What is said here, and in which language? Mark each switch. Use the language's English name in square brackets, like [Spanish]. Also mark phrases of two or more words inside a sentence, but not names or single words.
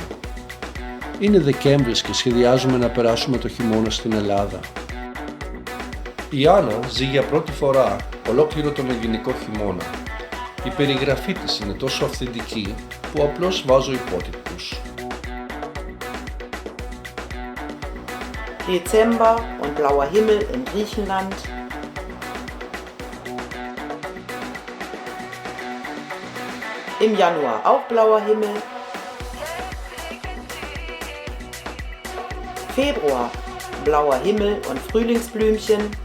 [Greek] Είναι Δεκέμβρης και σχεδιάζουμε να περάσουμε το χειμώνα στην Ελλάδα. Η Άννα ζει για πρώτη φορά ολόκληρο τον ελληνικό χειμώνα. Η περιγραφή της είναι τόσο αυθεντική που απλώς βάζω υπότιτλους. [German] Dezember und blauer Himmel in Griechenland. Im Januar auch blauer Himmel. Februar blauer Himmel und Frühlingsblümchen.